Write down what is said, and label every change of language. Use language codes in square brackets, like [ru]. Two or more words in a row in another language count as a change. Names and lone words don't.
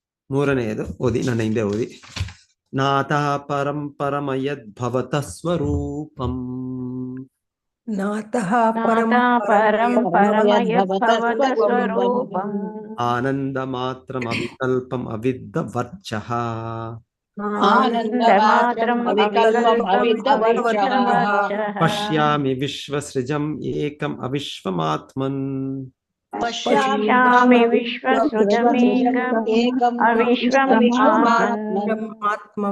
[kn] ಮೂರನೆಯದು ಓದಿ, ನನ್ನ ಹಿಂದೆ ಓದಿ. [sa] ನಾತಃ ಪರಂ ಪರಮಯದ್ ಭವತಃ ಸ್ವರೂಪಂ ನಾತಃ ನಾಥ ಪರಂ ಪರಮಯದ್ಭವತ ಸ್ವರೂಪಂ ಆನಂದ ಮಾತ್ರಂ ಅವಿಕಲ್ಪಂ ಅವಿದ್ದ ವರ್ಚಃ ಆನಂದ ಮಾತ್ರಂ ಅವಿಕಲ್ಪಂ ಅವಿದ್ಯವರ್ಚಃ ಪಶ್ಯಾಮಿ ವಿಶ್ವಸೃಜಂ ಏಕಂ ಅವಿಶ್ವಮಾತ್ಮನ್ ಪಶ್ಯಾಮಿ ವಿಶ್ವಸೃಜಮೇಕಂ ಅವಿಶ್ವಮಾತ್ಮನ್